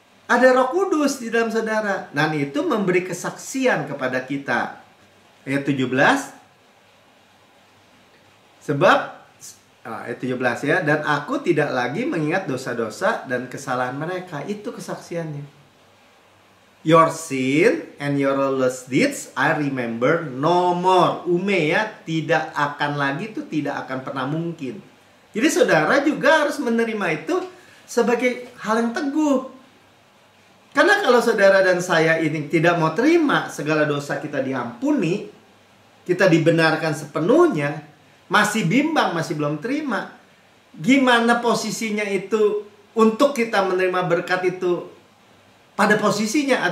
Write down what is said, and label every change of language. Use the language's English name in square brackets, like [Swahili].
[Indonesian] Ada Roh Kudus di dalam saudara. Dan itu memberi kesaksian kepada kita. Ayat 17. Sebab ayat 17 ya, dan aku tidak lagi mengingat dosa-dosa dan kesalahan mereka. Itu kesaksiannya. [English] Your sin and your lawless deeds I remember no more. [Indonesian] Ume ya, tidak akan lagi, itu tidak akan pernah mungkin. Jadi saudara juga harus menerima itu sebagai hal yang teguh. Karena kalau saudara dan saya ini tidak mau terima segala dosa kita diampuni, kita dibenarkan sepenuhnya, masih bimbang, masih belum terima, gimana posisinya itu untuk kita menerima berkat itu pada posisinya?